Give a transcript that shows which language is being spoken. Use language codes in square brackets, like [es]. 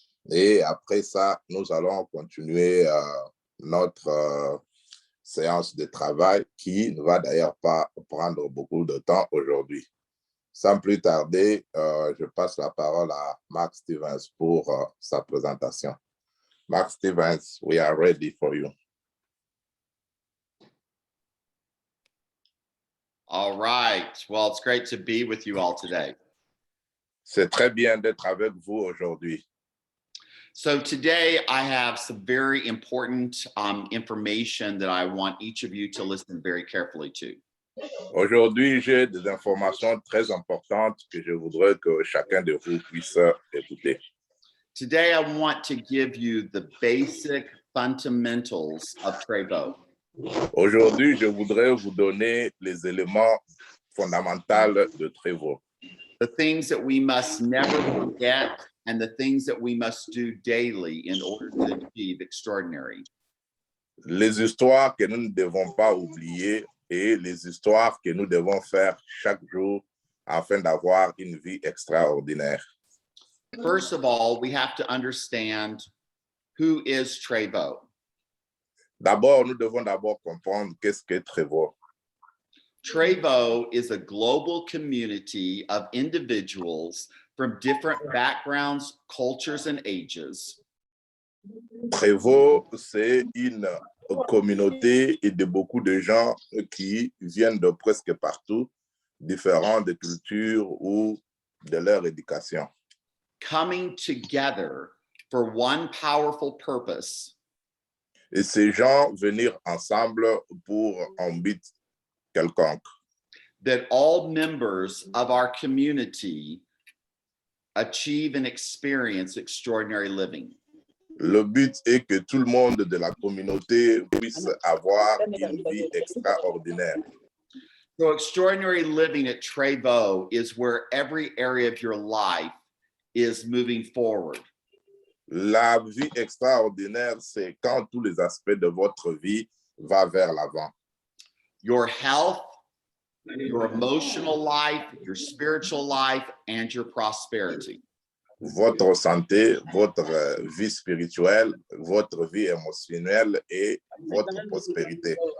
[fr] Et après ça, nous allons continuer notre séance de travail qui ne va d'ailleurs pas prendre beaucoup de temps aujourd'hui. Sans plus tarder, je passe la parole à Mark Stevens pour sa présentation. [en] Mark Stevens, we are ready for you. All right. Well, it's great to be with you all today. [fr] C'est très bien d'être avec vous aujourd'hui. [en] So today I have some very important information that I want each of you to listen very carefully to. [fr] Aujourd'hui, j'ai des informations très importantes que je voudrais que chacun de vous puisse écouter. [en] Today I want to give you the basic fundamentals of Trevo. [fr] Aujourd'hui, je voudrais vous donner les éléments fondamentaux de Trevo. [en] The things that we must never forget and the things that we must do daily in order to achieve extraordinary. [fr] Les histoires que nous ne devons pas oublier et les histoires que nous devons faire chaque jour afin d'avoir une vie extraordinaire. [en] First of all, we have to understand who is Trevo. [fr] D'abord, nous devons d'abord comprendre qu'est-ce qu'est Trevo. [en] Trevo is a global community of individuals from different backgrounds, cultures, and ages. [fr] Trevo, c'est une communauté et de beaucoup de gens qui viennent de presque partout, différents de culture ou de leur éducation. [en] Coming together for one powerful purpose. [fr] Et ces gens venir ensemble pour un but quelconque. [en] That all members of our community achieve and experience extraordinary living. [fr] Le but est que tout le monde de la communauté puisse avoir une vie extraordinaire. [en] So extraordinary living at Trevo is where every area of your life is moving forward. [fr] La vie extraordinaire, c'est quand tous les aspects de votre vie vont vers l'avant. [en] Your health, your emotional life, your spiritual life, and your prosperity. [fr] Votre santé, votre vie spirituelle, votre vie émotionnelle et votre prospérité.